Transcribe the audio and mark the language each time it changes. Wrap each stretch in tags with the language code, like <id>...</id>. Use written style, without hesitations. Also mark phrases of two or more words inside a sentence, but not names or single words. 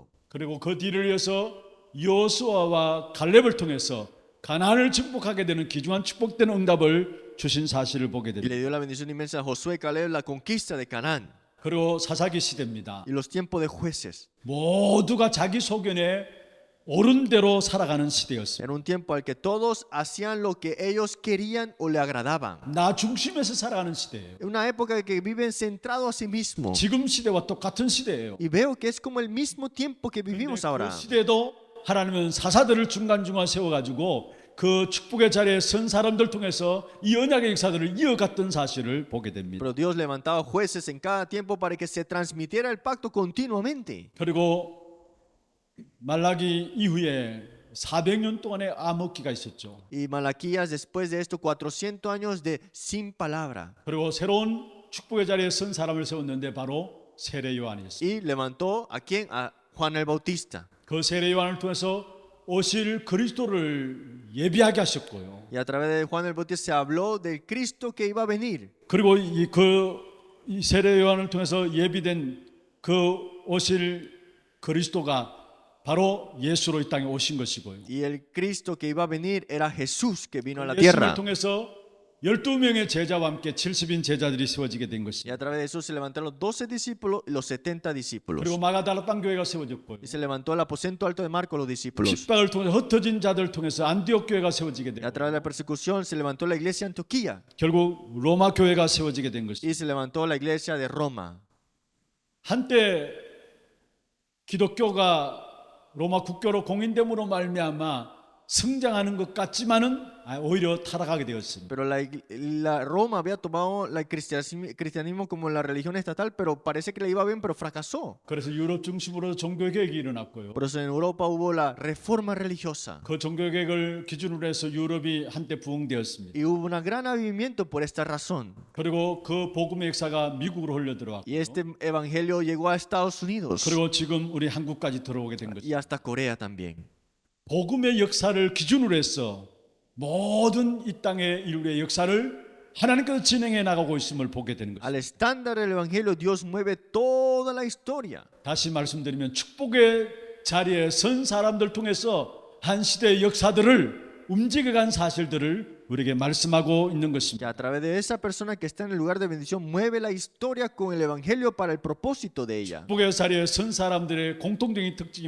<ko>그리고 그 뒤를 이어서 여호수아와 갈렙을 통해서 가나안을 축복하게 되는 귀중한 축복된 응답을 주신 사실을 보게</ko> <es>Y</es> <ko>됩니다.</ko> <es>le dio la bendición inmensa a Josué y Caleb, la conquista de Canaán.</es> <ko>그리고 사사기 시대입니다.</ko> <es>Y los tiempos de jueces.</es> <ko>모두가 자기 소견에 옳은 대로 살아가는 시대였어요.</ko> <es>Era un tiempo al que todos hacían lo que ellos querían o le agradaban.</es> <ko>나 중심에서 살아가는 시대예요.</ko> <es>Una época que viven centrados a sí mismos.</es> <ko>지금 시대와 똑같은 시대예요.</ko> <es>Y veo que es como el mismo tiempo que vivimos ahora.</es> <ko>그 시대도 하나님은 사사들을 중간중간 세워가지고 그 축복의 자리에 선 사람들 통해서 이 언약의 역사들을 이어갔던 사실을 보게 됩니다.</ko> <es>Pero Dios levantaba jueces en cada tiempo para que se transmitiera el pacto continuamente.</es> <ko>그리고 말라기 이후에 400년 동안의 암흑기가 있었죠.</ko> <es>Y Malaquías, después de esto, 400 años de sin palabra.</es> <ko>그리고 새로운 축복의 자리에 선 사람을 세웠는데 바로 세례 요한이었습니다.</ko> <es>Y levantó a quién? A Juan el Bautista.</es> <ko>그 세례 요한을 통해서 오실 그리스도를 예비하게 하셨고요.</ko> <es>Y a través de Juan el Bautista se habló del Cristo que iba a venir.</es> <ko>그리고 이 세례 요한을 통해서 예비된 그 오실 그리스도가 바로 예수로 이 땅에 오신 것이고요.</ko> <es>Y el Cristo que iba a venir era Jesús que vino a la</es> <ko>예수를</ko> <es>tierra.</es> <ko>통해서 12명의 제자와 함께 70인 제자들이 세워지게 된</ko> <es>Y</es> <ko>것입니다.</ko> <es>a través de eso se levantaron los 12 discípulos y los 70 discípulos.</es> <ko>그리고 마가다라 땅교회가 세워졌고요.</ko> <es>Y se levantó el aposento alto de Marcos, los discípulos.</es> <ko>핍박을 통해서 흩어진 자들을 통해서 안디옥 교회가 세워지게</ko> <es>Y a</es> <ko>되고</ko> <es>través de la persecución se levantó la iglesia de Antioquía</es> <ko>결국 로마 교회가 세워지게 된 것입니다.</ko> <es>y se levantó la iglesia de Roma.</es> <ko>한때 기독교가 로마 국교로 공인됨으로 말미암아 성장하는 것 같지만은 오히려 타락하게 되었습니다.</ko> <es>Pero la Roma había tomado el cristianismo como la religión estatal, pero parece que le iba bien, pero fracasó.</es> <ko>그래서 유럽 중심으로 종교 개혁이 일어났고요.</ko> <es>Por eso en Europa hubo la reforma religiosa</es> <ko>그 종교 개혁을 기준으로 해서 유럽이 한때 부흥되었습니다.</ko> <es>y hubo un gran avivamiento por esta razón.</es> <ko>그리고 그 복음의 역사가 미국으로 흘러 들어왔고</ko> <es>Y este evangelio llegó a Estados Unidos</es> <ko>그리고 지금 우리 한국까지 들어오게 된</ko> <es>y</es> <ko>것입니다.</ko> <es>hasta Corea también.</es> <ko>복음의 역사를 기준으로 해서 모든 이 땅의 인류의 역사를 하나님께서 진행해 나가고 있음을 보게 되는 것입니다.</ko> <es>Al estándar del evangelio Dios mueve toda la historia.</es> <ko>다시 말씀드리면 축복의 자리에 선 사람들 통해서 한 시대의 역사들을 움직여간 사실들을 우리에게 말씀하고 있는</ko> <es>Que</es> <ko>것입니다.</ko> <es>a través de esa persona que está en el lugar de bendición mueve la historia con el evangelio para el propósito de ella.</es> <ko>축복의 자리에 선 사람들의 공통적인 특징이</ko>